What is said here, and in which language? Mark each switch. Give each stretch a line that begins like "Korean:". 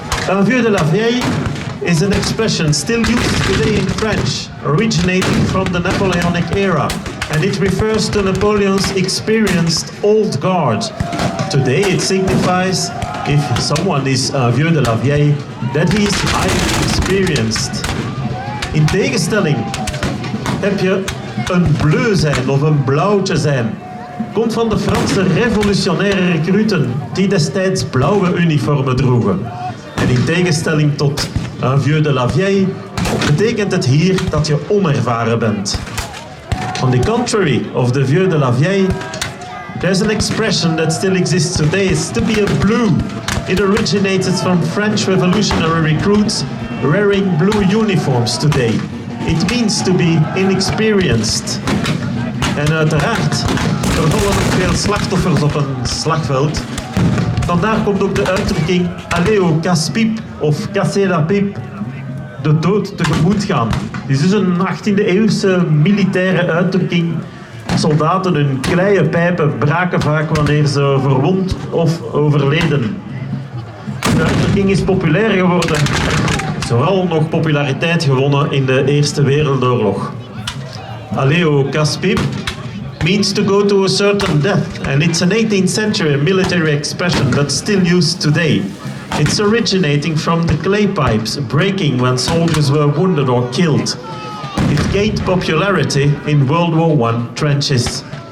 English: Un vieux de la vieille is an expression still used today in French, originating from the Napoleonic era, and it refers to Napoleon's experienced old guard. Today it signifies, if someone is un vieux de la vieille, that he is highly experienced.
Dutch: In tegenstelling heb je een bleu zijn of een blauwtje zijn. Komt van de Franse revolutionaire recruten die destijds blauwe uniformen droegen. En in tegenstelling tot un vieux de la vieille betekent het hier dat je onervaren bent.
English: On the contrary of the vieux de la vieille, There's an expression that still exists today, it's to be a blue. It originated from French revolutionary recruits wearing blue uniforms today. It means to be inexperienced.
Dutch: En uiteraard, er vallen ook veel slachtoffers op een slagveld. Vandaar komt ook de uitdrukking Aleo casse-pipe of casser la pipe, de dood tegemoet gaan. Dit is een 18e eeuwse militaire uitdrukking. Soldaten hun kleie pijpen braken vaak wanneer ze verwond of overleden. De uitdrukking is populair geworden, vooral nog populariteit gewonnen in de Eerste Wereldoorlog.
English: Aleo casse-pipe means to go to a certain death, and it's an 18th century military expression that's still used today. It's originating from the clay pipes breaking when soldiers were wounded or killed. It gained popularity in World War I trenches.